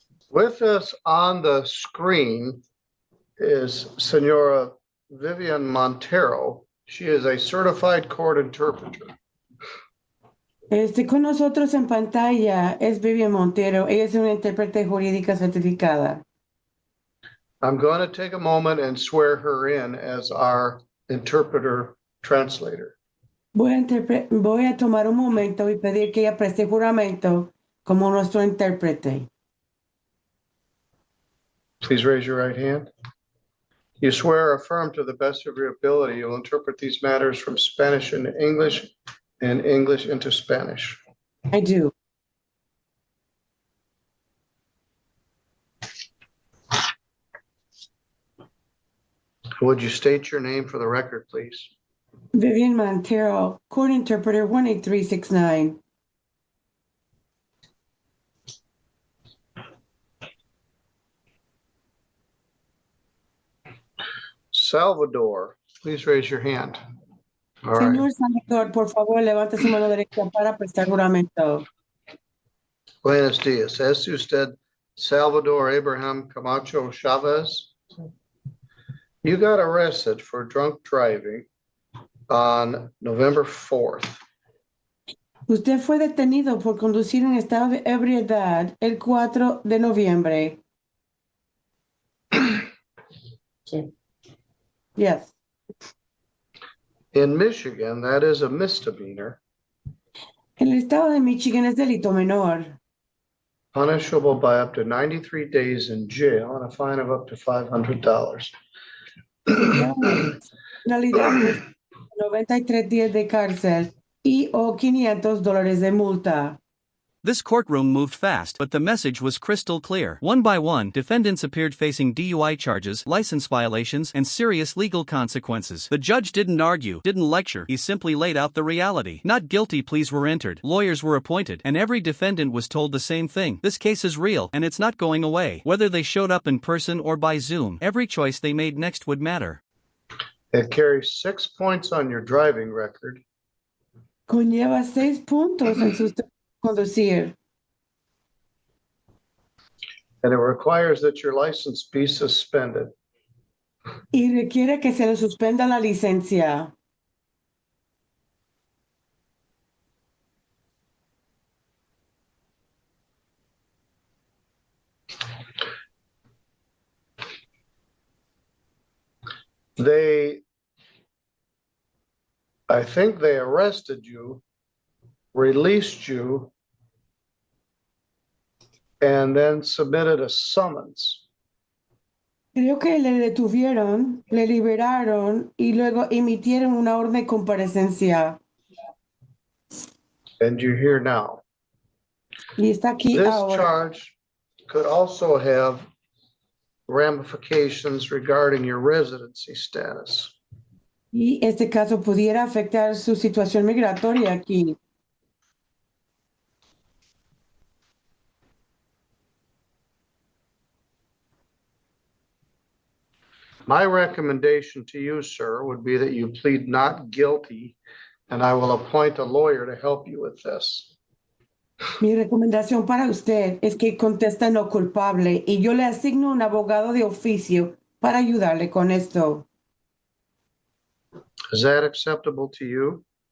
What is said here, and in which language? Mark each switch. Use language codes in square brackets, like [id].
[en] With us on the screen is Senora Vivian Montero. She is a certified court interpreter. [es] Con nosotros en pantalla es Vivian Montero. Ella es una intérprete jurídica certificada. [en] I'm going to take a moment and swear her in as our interpreter translator. [es] Voy a tomar un momento y pedir que ella preste juramento como nuestro intérprete. [en] Please raise your right hand. You swear or affirm to the best of your ability you'll interpret these matters from Spanish into English and English into Spanish. I do. Would you state your name for the record, please? Vivian Montero, court interpreter 18369. Salvador, please raise your hand. All right. [es] Señor Salvador, por favor, levante su mano derecha para prestar juramento. Buenos dias. Es usted Salvador Abraham Camacho Chavez? [en] You got arrested for drunk driving on November 4th. [es] Usted fue detenido por conducir en estado de ebriedad el 4 de noviembre. Sí. [en] Yes. In Michigan, that is a misdemeanor, [es] En el estado de Michigan es delito menor, [en] punishable by up to 93 days in jail and a fine of up to $500. [es] penalidad 93 días de cárcel y o $500 de multa. [en] This courtroom moved fast, but the message was crystal clear. One by one, defendants appeared facing DUI charges, license violations, and serious legal consequences. The judge didn't argue, didn't lecture, he simply laid out the reality. Not guilty pleas were entered, lawyers were appointed, and every defendant was told the same thing. This case is real, and it's not going away. Whether they showed up in person or by Zoom, every choice they made next would matter. It carries 6 points on your driving record. [es] Conlleva 6 puntos en su conducir. [en] and it requires that your license be suspended. [es] Y requiere que se le suspenda la licencia. [en] I think they arrested you, released you, and then submitted a summons. [es] Creo que le detuvieron, le liberaron y luego emitieron una orden de comparecencia. [en] And you're here now. [es] Y está aquí [en] This [es] ahora. [en] charge could also have ramifications regarding your residency status. [es] Y este caso pudiera afectar su situación migratoria aquí. [en] My recommendation to you, sir, would be that you plead not guilty, and I will appoint a lawyer to help you with this. [es] Mi recomendación para usted es que conteste no culpable y yo le asigno un abogado de oficio para ayudarle con esto. [en] Is that acceptable to you?